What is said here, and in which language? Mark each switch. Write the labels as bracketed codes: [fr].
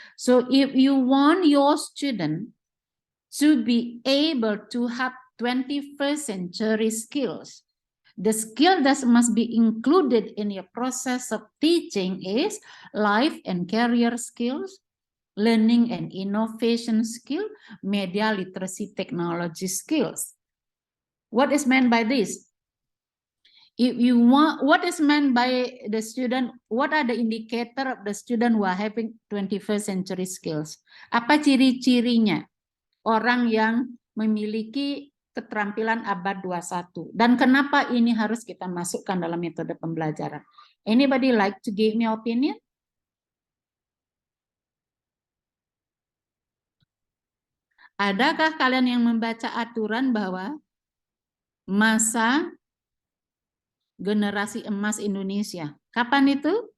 [en] So if you want your student to be able to have 21st century skills, the skill that must be included in your process of teaching is life and career skills, learning and innovation skill, media literacy technology skills. What is meant by this? If you want, what is meant by the student? What are the indicator of the student who are having 21st century skills? [id] Apa ciri-cirinya orang yang memiliki keterampilan abad 21? Dan kenapa ini harus kita masukkan dalam metode pembelajaran? [en] Anybody like to give me opinion? [id] Adakah kalian yang membaca aturan bahwa masa generasi emas Indonesia, kapan itu?